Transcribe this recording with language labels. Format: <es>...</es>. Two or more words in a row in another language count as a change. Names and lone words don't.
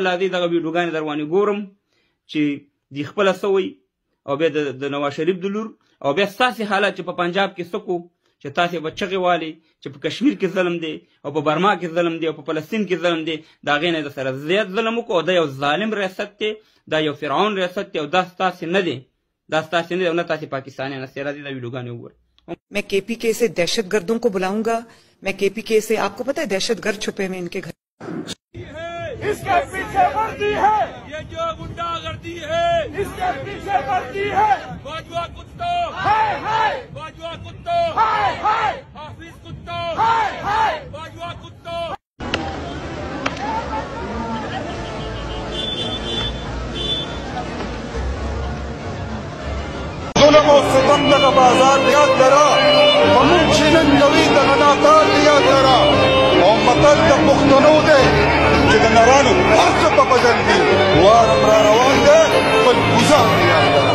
<ps>راځئ دغه ویډیوګانې در باندې ګورم چې دی خپله څه وایي او بیا د نواز شریف د لور او بیا ستاسې حالت چې په پنجاب کې څه کوو چې تاسې به چغې والئ چې په کشمیر کې ظلم دی او په برما کې ظلم دی او په فلسطین کې ظلم دی د هغې نه د سره زیات ظلم وکړو او دا یو ظالم ریاست دی دا یو فرعون ریاست دی او دا ستاسې نه دی دا ستاسې نه دی او نه تاسې پاکستانیان هستئ راځئ دا ویډیوګانې وګورئ</ps> <ur>میں کے پی کے سے دہشت گردوں کو بلاؤں گا میں کے پی کے سے آپ کو پتا ہے دہشت گرد چھپے ہوئے ان کے گھر اس کے پیچھے وردی ہے یہ جو غنڈہ گردی ہے اس کے پیچھے وردی ہے باجوہ کتو ہائے ہائے باجوہ کتو ہائے ہائے حافظ کتو ہائے ہائے باجوہ کتو</ur> <ps>ظلم و ستم دغه بازار یاد لرا ومن چې نن کوي دغه ناکار یاد لرا او متل د پښتنو دی چې د نرانو هر څه په بدل دي وارم را روان دی خپل ګزار یاد لرا</ps>